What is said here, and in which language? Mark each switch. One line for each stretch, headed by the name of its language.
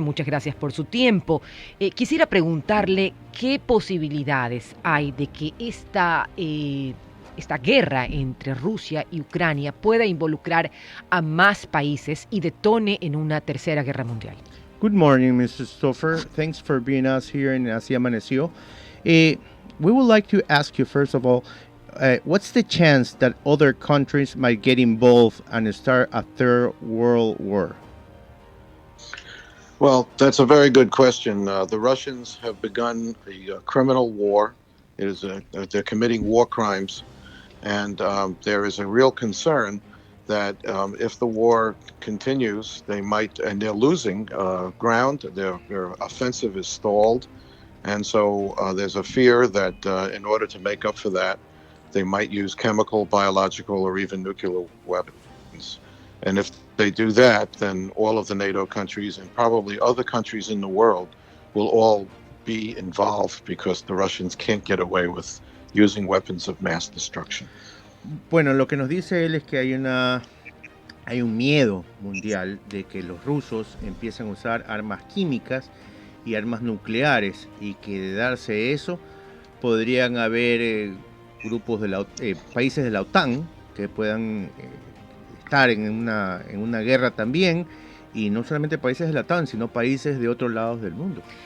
Spanish: Muchas gracias por su tiempo. Quisiera preguntarle qué posibilidades hay de que esta guerra entre Rusia y Ucrania pueda involucrar a más países y detone en una tercera guerra mundial.
English: Good morning, Mr. Stoffer. Thanks for being us here in Así Amaneció. We would like to ask you, first of all, what's the chance that other countries might get involved and start a third world war? Well, that's a very good question. The Russians have begun a criminal war. They're committing war crimes. And there is a real concern that if the war continues, they might, and they're losing ground, their offensive is stalled. And so there's a fear that in order to make up for that, they might use chemical, biological, or even nuclear weapons. And if they do that, then all of the NATO countries and probably other countries in the world will all be involved because the Russians can't get away with using weapons of mass destruction.
Spanish: Bueno, lo que nos dice él es que hay un miedo mundial de que los rusos empiecen a usar armas químicas y armas nucleares y que de darse eso podrían haber grupos de países de la OTAN que puedan estar en una guerra también, y no solamente países de la OTAN, sino países de otros lados del mundo.